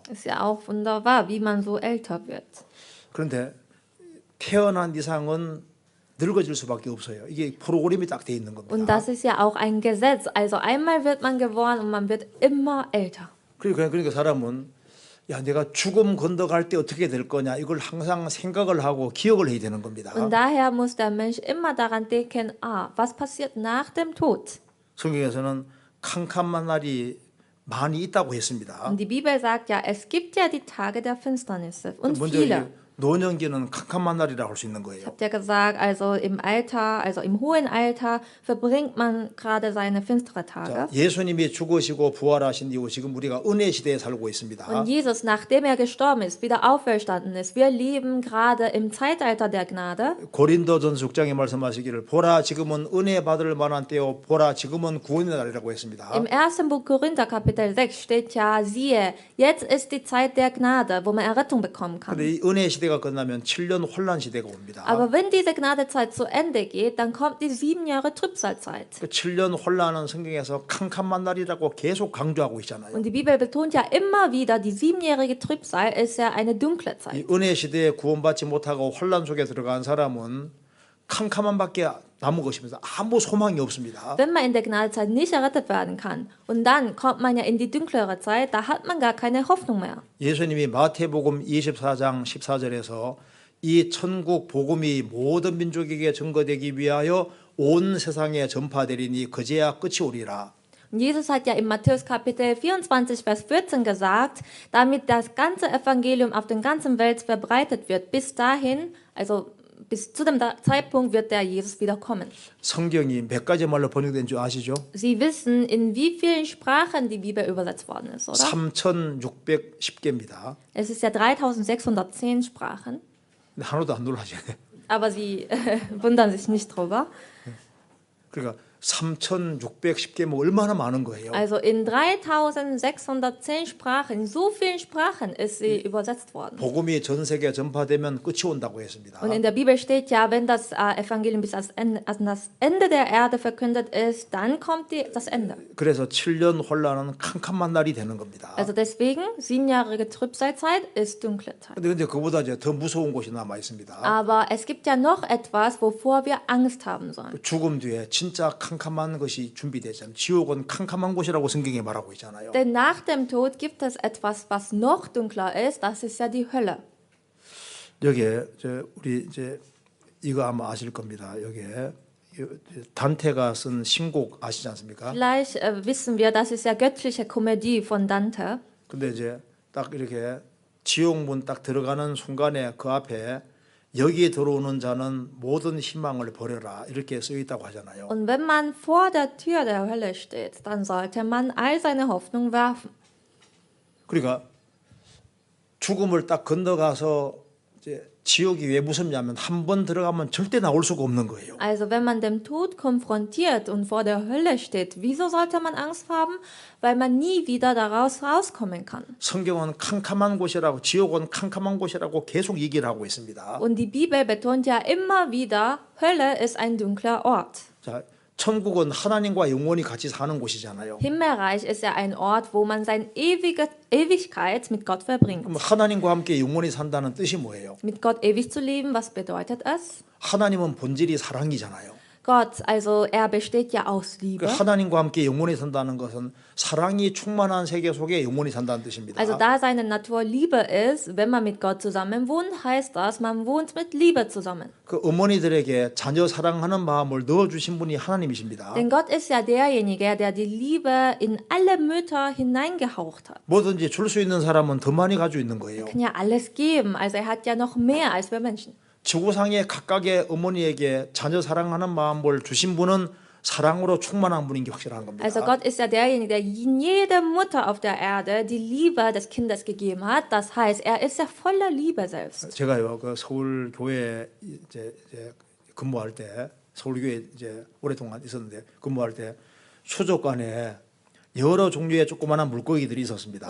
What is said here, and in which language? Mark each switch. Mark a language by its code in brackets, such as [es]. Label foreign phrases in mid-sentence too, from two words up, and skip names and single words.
[de] Ist ja auch wunderbar, wie man so älter wird. [ko] 그런데 태어난 이상은 늙어질 수밖에 없어요. 이게 프로그램이 딱 돼 있는 [de] Und [ko] 겁니다. [de] das ist ja auch ein Gesetz. Also einmal wird man geboren und man wird immer älter. [ko] 그러니까 사람은 야 내가 죽음 건너갈 때 어떻게 될 거냐 이걸 항상 생각을 하고 기억을 해야 되는 겁니다. [de] Und daher muss der Mensch immer daran denken, was passiert nach dem Tod? [ko] 성경에서는 캄캄한 날이 많이 있다고 했습니다. [de] Und die Bibel sagt ja, es gibt ja die Tage der Finsternisse und [ko] 먼저 [de] viele. [ko] 이게 노년기는 캄캄한 날이라고 할 수 있는 [de] Ich [ko] 거예요. [de] habe ja gesagt, also im Alter, also im hohen Alter verbringt man gerade seine finstere Tage. [ko] 자, 예수님이 죽으시고 부활하신 이후 지금 우리가 은혜 시대에 살고 있습니다. [de] Und Jesus, nachdem er gestorben ist, wieder auferstanden ist, wir leben gerade im Zeitalter der Gnade. [ko] 고린도전서 6장에 말씀하시기를 보라 지금은 은혜 받을 만한 때요 보라 지금은 구원의 날이라고 했습니다. [de] Im 1. Buch Korinther Kapitel 6 steht ja, siehe, jetzt ist die Zeit der Gnade, wo man Errettung bekommen kann. [ko] 근데 이 은혜 시대가 시대가 끝나면 7년 혼란 시대가 옵니다. [de] Aber wenn diese Gnadezeit zu Ende geht, dann kommt die 7 Jahre Trübsalzeit. [ko] 그 7년 혼란은 성경에서 캄캄한 날이라고 계속 강조하고 있잖아요. [de] Und die Bibel betont ja immer wieder, die 7-jährige Trübsal ist ja eine dunkle [ko] 이 [de] Zeit. [ko] 은혜 시대에 구원받지 못하고 혼란 속에 들어간 사람은 캄캄함밖에 남은 것이면서 아무 소망이 없습니다. [de] Wenn man in der Gnadezeit nicht errettet werden kann und dann kommt man ja in die dunklere Zeit, da hat man gar keine Hoffnung mehr. [ko] 예수님이 마태복음 24장 14절에서 이 천국 복음이 모든 민족에게 증거되기 위하여 온 세상에 전파되리니 그제야 끝이 오리라. [de] Und Jesus hat ja in Matthäus Kapitel 24, Vers 14 gesagt, damit das ganze Evangelium auf der ganzen Welt verbreitet wird. Bis dahin, also bis zu dem Zeitpunkt wird der Jesus wiederkommen. [ko] 성경이 몇 가지 말로 번역된 줄 아시죠? [de] Sie wissen, in wie vielen Sprachen die Bibel übersetzt worden ist, oder? [ko] 3610개입니다. [de] Es ist ja 3610 Sprachen, [ko] 하나도 안 놀라지네. [de] aber sie wundern sich nicht drüber. [ko] 그러니까 3610개면 얼마나 많은 거예요. [de] Also in 3610 Sprachen, in so vielen Sprachen ist sie übersetzt worden. [ko] 복음이 전 세계에 전파되면 끝이 온다고 했습니다. [de] Und in der Bibel steht ja, wenn das Evangelium bis an das Ende der Erde verkündet ist, dann kommt das Ende. [ko] 그래서 7년 혼란은 캄캄한 날이 되는 겁니다. [de] Also deswegen, 7-jährige Trübsalzeit ist dunkle Zeit. [ko] 근데 그보다 이제 더 무서운 곳이 남아 있습니다. [de] Aber es gibt ja noch etwas, wovor wir Angst haben sollen. [ko] 죽음 뒤에 진짜 캄캄한 것이 준비되잖아요. 지옥은 캄캄한 곳이라고 성경에 말하고 있잖아요. [de] Denn nach dem Tod gibt es etwas, was noch dunkler ist, das ist ja die Hölle. [ko] 여기에 우리 이제 이거 아마 아실 겁니다. 여기에 단테가 쓴 신곡 아시지 않습니까? [de] Vielleicht wissen wir, das ist ja göttliche Komödie von Dante. [ko] 근데 이제 딱 이렇게 지옥문 딱 들어가는 순간에 그 앞에 여기에 들어오는 자는 모든 희망을 버려라 이렇게 써 있다고 하잖아요. [de] Und wenn man vor der Tür der Hölle steht, dann sollte man all seine Hoffnung werfen. [ko] 그러니까 죽음을 딱 건너가서 이제 지옥이 왜 무섭냐면 한 번 들어가면 절대 나올 수가 없는 거예요. [de] Also wenn man dem Tod konfrontiert und vor der Hölle steht, wieso sollte man Angst haben? Weil man nie wieder daraus rauskommen kann. [ko] 성경은 캄캄한 곳이라고 지옥은 캄캄한 곳이라고 계속 얘기를 하고 있습니다. [de] Und die Bibel betont ja immer wieder, Hölle ist ein dunkler Ort. [ko] 자, 천국은 하나님과 영원히 같이 사는 곳이잖아요. [de] Himmelreich ist ja ein Ort, wo man seine Ewigkeit mit Gott verbringt. [ko] 그럼 하나님과 함께 영원히 산다는 뜻이 뭐예요? [de] Mit Gott ewig zu leben, was bedeutet es? [ko] 하나님은 본질이 사랑이잖아요. [de] Gott, also er besteht ja aus Liebe. [ko] 하나님과 함께 영원히 산다는 것은 사랑이 충만한 세계 속에 영원히 산다는 뜻입니다. [de] Also da seine Natur Liebe ist, wenn man mit Gott zusammen wohnt, heißt das, man wohnt mit Liebe zusammen. [ko] 그 어머니들에게 자녀 사랑하는 마음을 넣어주신 분이 하나님이십니다. [de] Denn Gott ist ja derjenige, der die Liebe in alle Mütter hineingehaucht hat. [ko] 뭐든지 줄 수 있는 사람은 더 많이 가지고 있는 거예요. [de] Er kann ja alles geben, also er hat ja noch mehr als wir Menschen. [ko] 지구상의 각각의 어머니에게 자녀 사랑하는 마음을 주신 분은 사랑으로 충만한 분인 게 확실한 겁니다. [de] Also Gott ist ja derjenige, der jede Mutter auf der Erde die Liebe des Kindes gegeben hat. Das heißt, er ist ja voller Liebe selbst. [ko] 제가요 그 서울 교회 이제 근무할 때 서울 교회 이제 오랫동안 있었는데 근무할 때 수족관에 여러 종류의 조그마한 물고기들이 있었습니다.